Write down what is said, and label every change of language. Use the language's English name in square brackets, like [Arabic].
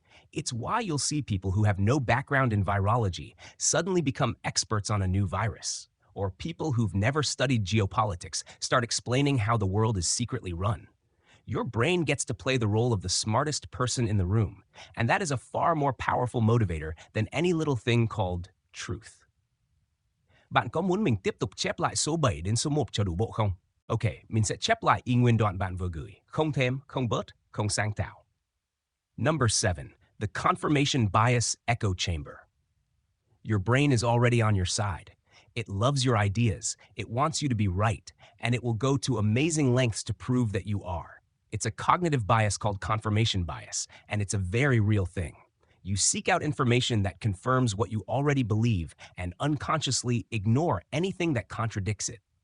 [English] It's why you'll see people who have no background in virology suddenly become experts on a new virus, or people who've never studied geopolitics start explaining how the world is secretly run. Your brain gets to play the role of the smartest person in the room, and that is a far more powerful motivator than any little thing called truth. [Vietnamese] Bạn có muốn mình tiếp tục chép lại số 7 đến số 1 cho đủ bộ không? Ok, mình sẽ chép lại y nguyên đoạn bạn vừa gửi, không thêm, không bớt, không sang tạo. [English] Number 7. The confirmation bias echo chamber. Your brain is already on your side. It loves your ideas, it wants you to be right, and it will go to amazing lengths to prove that you are. It's a cognitive bias called confirmation bias, and it's a very real thing. You seek out information that confirms what you already believe and unconsciously ignore anything that contradicts it.